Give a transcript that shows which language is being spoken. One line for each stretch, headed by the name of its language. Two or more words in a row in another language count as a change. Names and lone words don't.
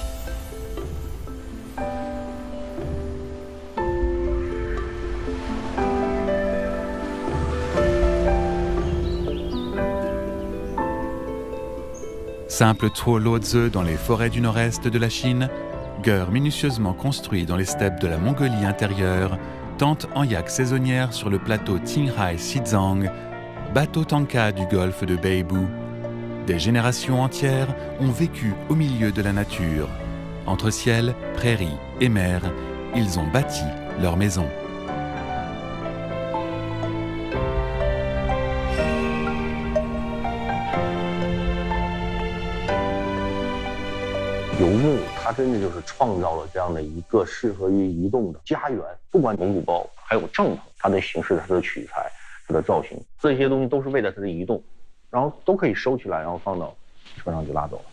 French: Simple Zuo dans les forêts du nord-est de la Chine, Geur minutieusement construit dans les steppes de la Mongolie intérieure, tente en yak saisonnière sur le plateau Qinghai Xizang, bateau Tanka du golfe de Beibu. Des générations entières ont vécu au milieu de la nature. Entre ciel, prairies et mer, ils ont bâti leur maison.
Chinese: 游牧，它真的就是创造了这样的一个适合于移动的家园。不管蒙古包，还有帐篷，它的形式、它的取材、它的造型，这些东西都是为了它的移动，然后都可以收起来，然后放到车上就拉走了。